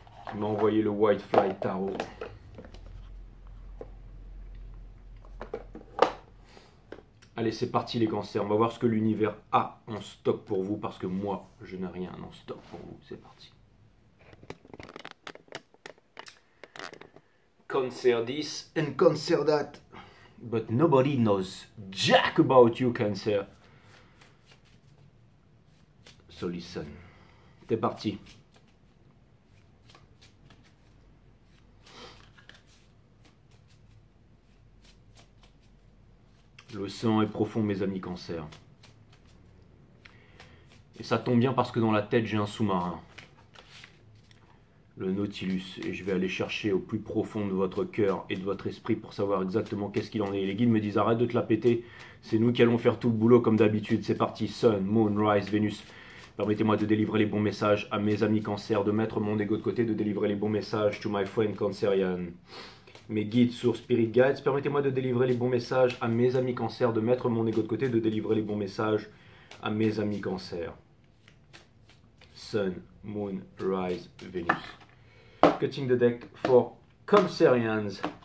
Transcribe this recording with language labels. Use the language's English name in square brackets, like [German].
[French] Qui m'a envoyé le White Fly Tarot. Allez, c'est parti les cancers. On va voir ce que l'univers a en stock pour vous parce que moi, je n'ai rien en stock pour vous. C'est parti. [English] Cancer this and Cancer that. But nobody knows jack about you, Cancer. So listen. [French] C'est parti. L'océan est profond, mes amis Cancer. Et ça tombe bien parce que dans la tête, j'ai un sous-marin. Le Nautilus, et je vais aller chercher au plus profond de votre cœur et de votre esprit pour savoir exactement qu'est-ce qu'il en est. Les guides me disent arrête de te la péter, c'est nous qui allons faire tout le boulot comme d'habitude. C'est parti, Sun, Moon, Rise, Vénus. Permettez-moi de délivrer les bons messages à mes amis Cancer, de mettre mon ego de côté, de délivrer les bons messages [English] to my friend Cancerian. [French] Mes guides sur Spirit Guides, permettez-moi de délivrer les bons messages à mes amis Cancer, de mettre mon ego de côté, de délivrer les bons messages à mes amis Cancer. Sun, Moon, Rise, Vénus. [English] Cutting the deck for Cancerians.